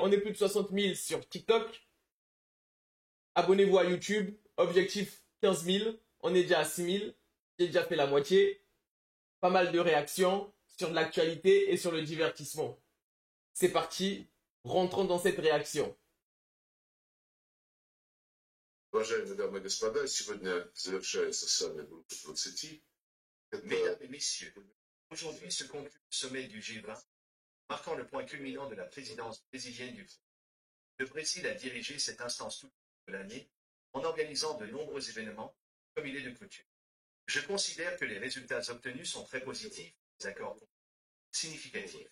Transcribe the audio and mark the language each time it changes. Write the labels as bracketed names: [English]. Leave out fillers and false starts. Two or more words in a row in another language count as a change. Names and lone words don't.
[French] On est plus de 60 000 sur TikTok. Abonnez-vous à YouTube. Objectif 15 000. On est déjà à 6 000. J'ai déjà fait la moitié. Pas mal de réactions sur l'actualité et sur le divertissement. C'est parti. Rentrons dans cette réaction. [Russian] Уважаемые дамы и господа, сегодня завершается саммит группы 20. [French] Mesdames et messieurs, aujourd'hui se conclut le sommet du G20, marquant le point culminant de la présidence brésilienne du groupe. Le Brésil a dirigé cette instance toute de l'année en organisant de nombreux événements, comme il est de coutume. Je considère que les résultats obtenus sont très positifs, des accords significatifs.